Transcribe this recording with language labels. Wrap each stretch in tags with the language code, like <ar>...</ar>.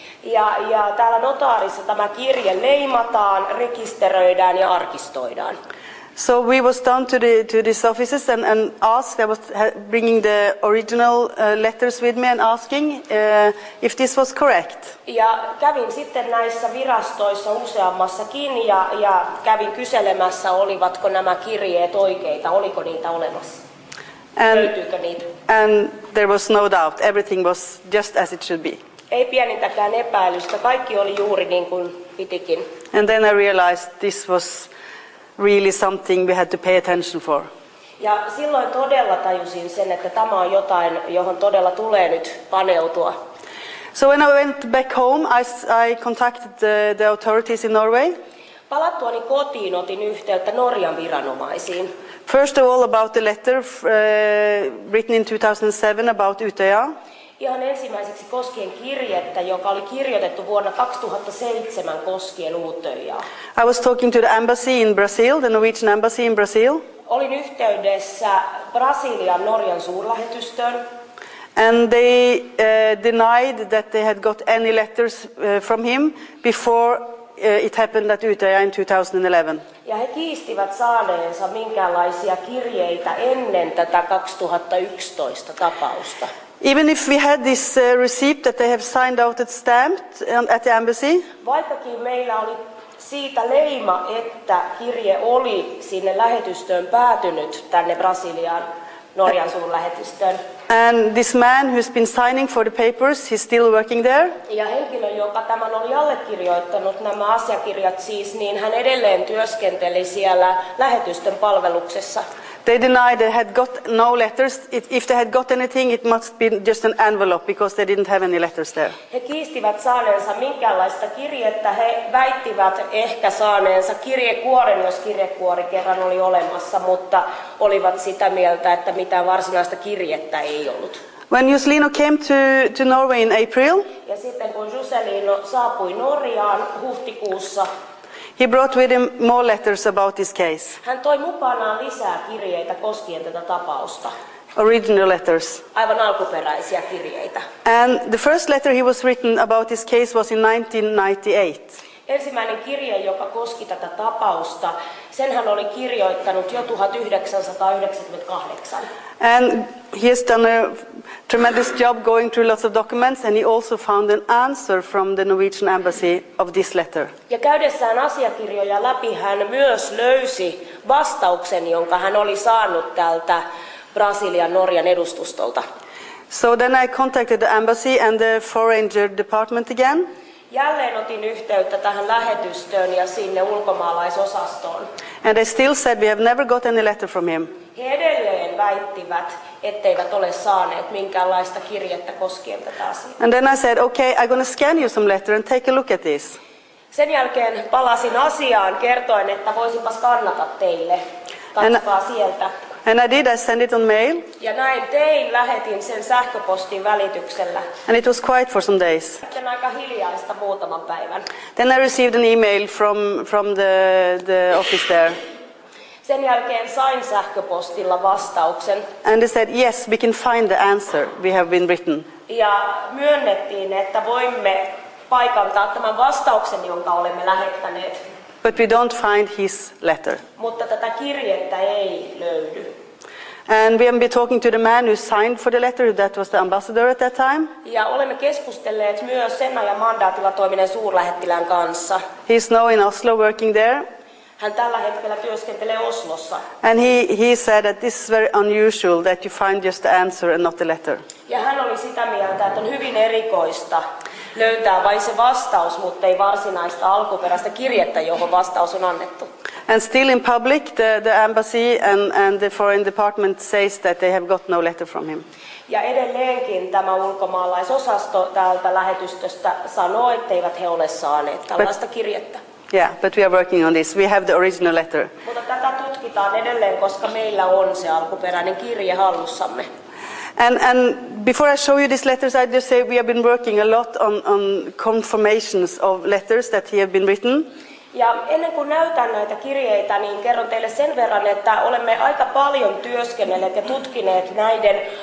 <fi>Ja täällä notaarissa tämä kirje leimataan, rekisteröidään ja arkistoidaan.</fi> <en>So we was down to these offices and asked. I was bringing the original letters with me and asking if this was correct.</en> <fi>Ja kävin sitten näissä virastoissa useammassakin ja kävin kyselemässä, olivatko nämä kirjeet oikeita, oliko niitä olemassa, löytyykö niitä.</fi> <en>And there was no doubt, everything was just as it should be.</en> <fi>Ei pienintäkään epäilystä, kaikki oli juuri niin kuin pitikin.</fi> <en>And then I realized this was really something we had to pay attention for.</en> <fi>Ja silloin todella tajusin sen, että tämä on jotain, johon todella tulee nyt paneutua.</fi> <en>So when I went back home, I contacted the authorities in Norway.</en> <fi>Palattuani kotiin otin yhteyttä Norjan viranomaisiin.</fi> <en>First of all about the letter written in 2007 about Utøya.</en> <fi>Ihan ensimmäiseksi koskien kirjettä, joka oli kirjoitettu vuonna 2007 koskien Utøyaa.</fi> <en>I was talking to the embassy in Brazil, the Norwegian embassy in Brazil.</en> <fi>Olin yhteydessä Brasilian Norjan suurlähetystöön.</fi> <en>And they denied that they had got any letters from him before it happened at Utøya in 2011.</en> <fi>Ja he kiistivät saaneensa minkäänlaisia kirjeitä ennen tätä 2011 tapausta.</fi> <en>Even if we had this receipt that they have signed out and stamped at the embassy,</en> <fi>vaikkakin meillä oli siitä leima, että kirje oli sinne lähetystöön päätynyt tänne Brasiliaan, Norjan suurlähetystöön.</fi> <en>And this man who's been signing for the papers, he's still working there.</en> <fi>Ja henkilö, joka tämän oli allekirjoittanut nämä asiakirjat siis, niin hän edelleen työskenteli siellä lähetystön palveluksessa.</fi> <en>They denied they had got no letters. If they had got anything, it must be just an envelope because they didn't have any letters there.</en> <fi>He kiistivät saaneensa minkäänlaista kirjettä. He väittivät ehkä saaneensa kirjekuoren, jos kirjekuori kerran oli olemassa, mutta olivat sitä mieltä, että mitään varsinaista kirjettä ei ollut.</fi> <en>When Juscelino came to Norway in April,</en> <fi>ja sitten kun Juscelino saapui Norjaan huhtikuussa,</fi> <en>he brought with him more letters about this case.</en> <fi>Hän toi mukanaan lisää kirjeitä koskien tätä tapausta.</fi> <en>Original letters.</en> <fi>Aivan alkuperäisiä kirjeitä.</fi> <en>And the first letter he was written about this case was in 1998.</en> <fi>Ensimmäinen kirje, joka koski tätä tapausta, sen hän oli kirjoittanut jo 1998.</fi> <en>And he has done a tremendous job going through lots of documents, and he also found an answer from the Norwegian embassy of this letter.</en> <fi>Ja käydessään asiakirjoja läpi hän myös löysi vastauksen, jonka hän oli saanut tältä Brasilian Norjan edustustolta.</fi> <en>So then I contacted the embassy and the foreign department again.</en> <fi>Jälleen otin yhteyttä tähän lähetystöön ja sinne ulkomaalaisosastoon.</fi> <en>And they still said we have never got any letter from him.</en> <fi>He edelleen väittivät, etteivät ole saaneet minkäänlaista kirjettä koskien tätä asiaa.</fi> <en>And then I said, okay, I'm going to scan you some letter and take a look at this.</en> <fi>Sen jälkeen palasin asiaan kertoen, että voisinpas kannata teille. Katsokaa sieltä.</fi> <en>And I did, I sent it on mail.</en> <fi>Ja näin tein, lähetin sen sähköpostin välityksellä.</fi> <en>And it was quiet for some days.</en> <fi>Sitten aika hiljaista muutaman päivän.</fi> <en>Then I received an email from the office there.</en> <fi>Sen jälkeen sain sähköpostilla vastauksen.</fi> <en>And they said, yes, we can find the answer we have been written.</en> <fi>Ja myönnettiin, että voimme paikantaa tämän vastauksen, jonka olemme lähettäneet.</fi> <en>But we don't find his letter.</en> <fi>Mutta tätä kirjettä ei löydy.</fi> <en>And we have been talking to the man who signed for the letter, that was the ambassador at that time.</en> <fi>Ja olemme keskustelleet myös sen ajan mandaatilla toimineen suurlähettilään kanssa.</fi> <en>He's now in Oslo working there.</en> <fi>Hän tällä hetkellä työskentelee Oslossa.</fi> <en>And he said that this is very unusual that you find just the answer and not the letter.</en> <fi>Ja hän oli sitä mieltä, että on hyvin erikoista löytää vain se vastaus, mutta ei varsinaista alkuperäistä kirjettä, johon vastaus on annettu.</fi> <en>And still in public, the embassy and the foreign department says that they have got no letter from him.</en> <fi>Ja edelleenkin tämä ulkomaalaisosasto täältä lähetystöstä sanoo, etteivät he ole saaneet tällaista kirjettä.</fi> <en>Yeah, but we are working on this. We have the original letter.</en> <fi>Mutta tätä tutkitaan edelleen, koska meillä on se alkuperäinen kirje hallussamme.</fi> <en>And before I show you these letters, I just say we have been working a lot on confirmations of letters that he have been written.</en> <fi>Ja ennen kuin näytän näitä kirjeitä, niin kerron teille sen verran, että olemme aika paljon työskennelleet ja tutkineet näiden</fi>